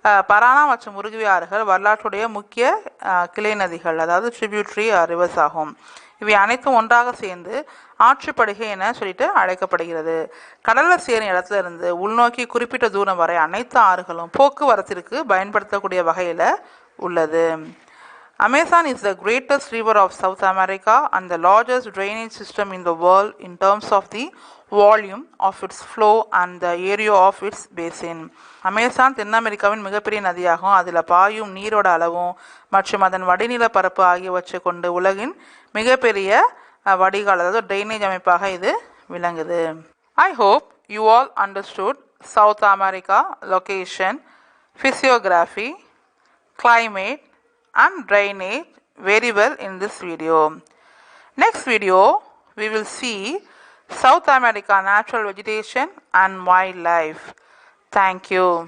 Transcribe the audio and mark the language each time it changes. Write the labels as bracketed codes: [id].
[ta] பரானா மற்றும் உருகுவே ஆறுகள் வரலாற்றுடைய முக்கிய கிளை நதிகள், அதாவது ட்ரிபியூட்ரி ரிவர்ஸ் ஆகும். இவை அனைத்தும் ஒன்றாக சேர்ந்து ஆற்றுப்படுகை என சொல்லிட்டு அழைக்கப்படுகிறது. கடலில் சேரும் இடத்துல இருந்து உள்நோக்கி குறிப்பிட்ட தூரம் வரை அனைத்து ஆறுகளும் போக்குவரத்திற்கு பயன்படுத்தக்கூடிய வகையில் உள்ளது. [en] Amazon is the greatest river of South America and the largest drainage system in the world in terms of the volume of its flow and the area of its basin. [ta] Amazon தென் அமெரிக்காவின் மிகப்பெரிய நதியாகும். அதில் பாயும் நீரோட அளவும் மற்றும் அதன் வடிநில பரப்பு ஆகியவற்றை கொண்டு உலகின் மிகப்பெரிய வடிகால், அதாவது ட்ரைனேஜ் அமைப்பாக இது விளங்குது. [en] I hope you all understood South America location, physiography, climate and drainage very well in this video. Next video we will see South America natural vegetation and wildlife. Thank you.